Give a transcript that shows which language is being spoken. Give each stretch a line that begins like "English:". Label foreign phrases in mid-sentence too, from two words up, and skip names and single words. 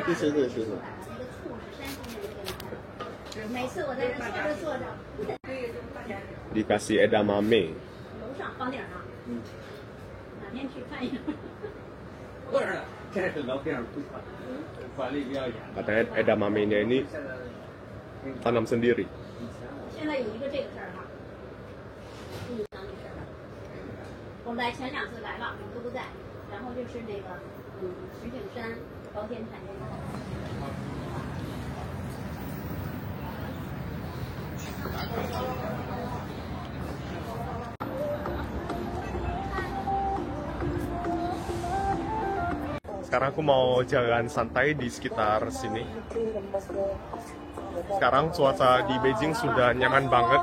Chinese: 谢谢。每次我在这坐着坐着。
Indonesian: Dikasih edamame。
Chinese: 楼上房顶上。哪天去看一眼。不是，这是楼顶上管理比较严。
Indonesian: Katanya edamame-nya ini tanam sendiri.
Chinese: 现在有一个这个事儿哈，我来前2次来了，我都不在。然后就是那个，石景山保险产业。
Indonesian: Sekarang aku mau jalan santai di sekitar sini. Sekarang cuaca di Beijing sudah nyaman banget.